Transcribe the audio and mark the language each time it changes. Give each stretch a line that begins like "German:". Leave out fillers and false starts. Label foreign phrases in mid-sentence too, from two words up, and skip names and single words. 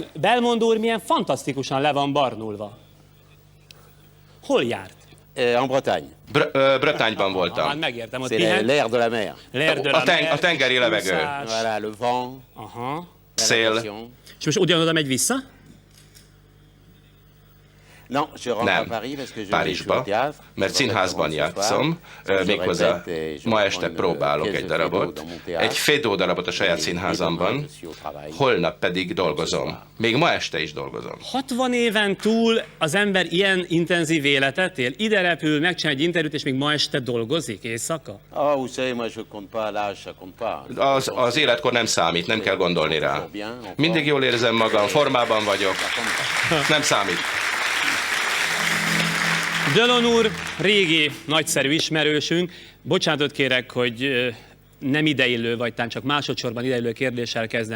Hungarian: Belmondo úr milyen fantasztikusan le van barnulva. Hol járt?
French: En Bretagne.
Hungarian: Bretagne-ban voltam. Hát megértem, ott
French: C'est l'air de la mer. L'air de la mer,
Hungarian: A tengeri levegő. úszás.
French: Voilà, le vent, Aha. la
Hungarian: Szél.
French: navigation.
Hungarian: És most ugyanoda megy vissza?
French: Non, je rentre à
Hungarian: Nem,
French: Paris parce que je vais jouer
Hungarian: Párizsba,
French: au théâtre.
Hungarian: mert színházban játszom, méghozzá ma este próbálok egy darabot, egy Feydeau darabot a saját színházamban, holnap pedig dolgozom. Még ma este is dolgozom. 60 éven túl az ember ilyen intenzív életet él? Ide repül, megcsinál egy interjút, és még ma este dolgozik éjszaka?
French: Ah, vous savez, moi je compte pas l'âge, ça compte pas.
Hungarian: Az életkor nem számít, nem kell gondolni rá. Mindig jól érzem magam, formában vagyok, nem számít. Delon úr, régi, nagyszerű ismerősünk. Bocsánatot kérek, hogy nem ideillő, vagy talán csak másodszorban ideillő kérdéssel kezdem.